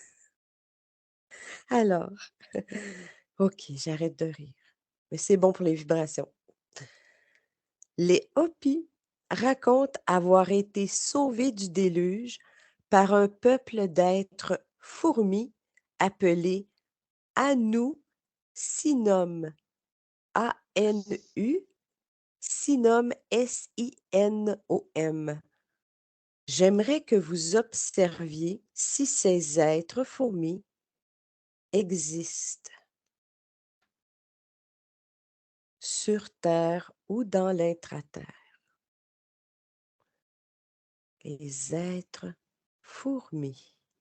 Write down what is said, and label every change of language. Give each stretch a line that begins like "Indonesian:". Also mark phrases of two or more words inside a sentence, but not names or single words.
French: Alors, OK, j'arrête de rire, mais c'est bon pour les vibrations. Les Hopis racontent avoir été sauvés du déluge par un peuple d'êtres fourmis appelés Sinom, A-N-U, Sinom, S-I-N-O-M. J'aimerais que vous observiez si ces êtres fourmis existent sur Terre ou dans l'intraterre. Les êtres fourmis.